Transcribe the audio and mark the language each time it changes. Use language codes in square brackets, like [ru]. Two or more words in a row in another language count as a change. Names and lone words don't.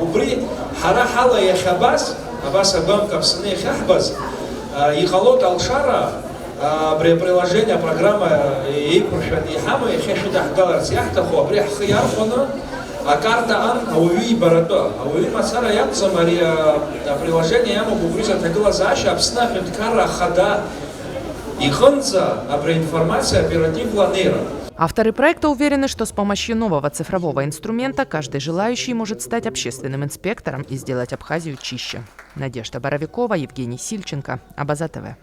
[ab] Убри ҳара ҳала иахьабаз, абас абамк Аԥсны иахьаҳбаз, иҟалоит алшара, абри априложение, апрограмма еиқәыршәаны иҳамоу иахьа шәыдаҳгаларц иаҳҭаху, абри ҳхы иархәаны акарта ауаҩы ибаратәы, ауаҩы мацара иакәӡам ари априложение иамоуп убри заҭагылазаашьа Аԥсны аҳәынҭқарра ахада иҟынӡа абри информация оперативла анеира. [ru] Авторы проекта уверены, что с помощью нового цифрового инструмента каждый желающий может стать общественным инспектором и сделать Абхазию чище. Надежда Боровикова, Евгений Сильченко, Абаза ТВ.